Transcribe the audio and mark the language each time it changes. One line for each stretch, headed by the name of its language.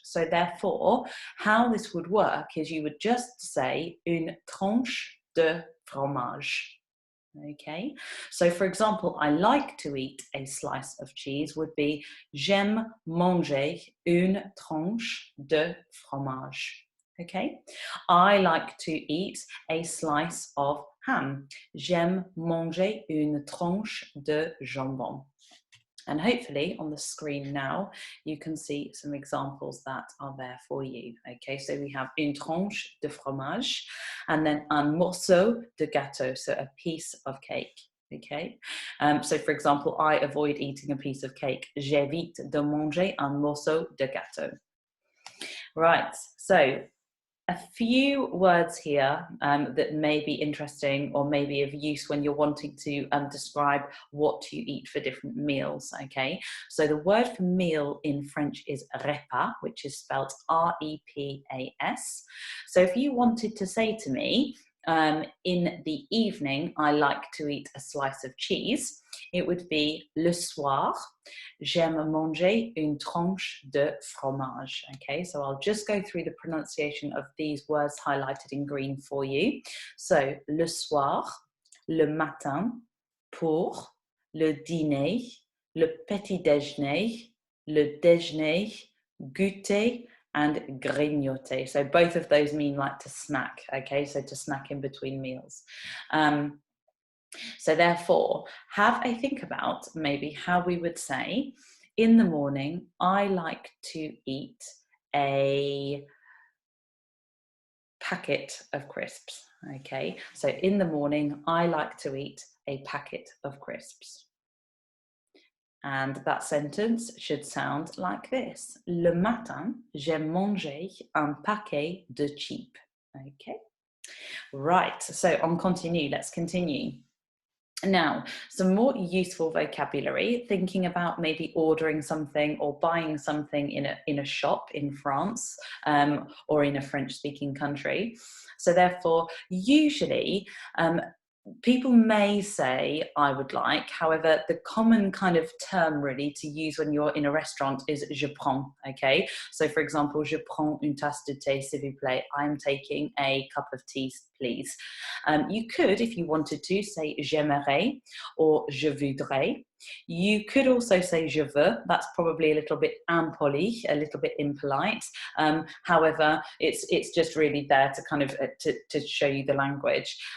English: So therefore, how this would work is you would just say
French: une tranche de fromage.
English: Okay, so for example, I like to eat a slice of cheese would be
French: j'aime manger une tranche de fromage.
English: Okay, I like to eat a slice of ham.
French: J'aime manger une tranche de jambon.
English: And hopefully on the screen now, you can see some examples that are there for you. Okay, so we have
French: une tranche de fromage
English: and then
French: un morceau de gâteau,
English: so a piece of cake. Okay, so for example, I avoid eating a piece of cake.
French: J'évite de manger un morceau de gâteau.
English: Right, so a few words here that may be interesting or may be of use when you're wanting to describe what you eat for different meals, okay? So the word for meal in French is repas, which is spelled R-E-P-A-S. So if you wanted to say to me, in the evening, I like to eat a slice of cheese, it would be
French: le soir, j'aime manger une tranche de fromage.
English: Okay, so I'll just go through the pronunciation of these words highlighted in green for you.
French: So, le soir, le matin, pour, le dîner, le petit déjeuner, le déjeuner, goûter, and grignoter.
English: So both of those mean like to snack, okay? So to snack in between meals. So therefore, have a think about maybe how we would say, in the morning, I like to eat a packet of crisps, okay? So in the morning, I like to eat a packet of crisps. And that sentence should sound like this.
French: Le matin, j'aime manger un paquet de chips.
English: Okay. Right, so
French: on continue,
English: let's continue. Now, some more useful vocabulary, thinking about maybe ordering something or buying something in a shop in France or in a French-speaking country. So therefore, usually, people may say, I would like, however, the common kind of term really to use when you're in a restaurant is
French: je prends,
English: okay? So for example,
French: je prends une tasse de thé, s'il vous plaît.
English: I'm taking a cup of tea, please. You could, if you wanted to, say
French: j'aimerais
English: or
French: je voudrais.
English: You could also say
French: je veux.
English: That's probably a little bit impoli, a little bit impolite. However, it's just really there to kind of to show you the language.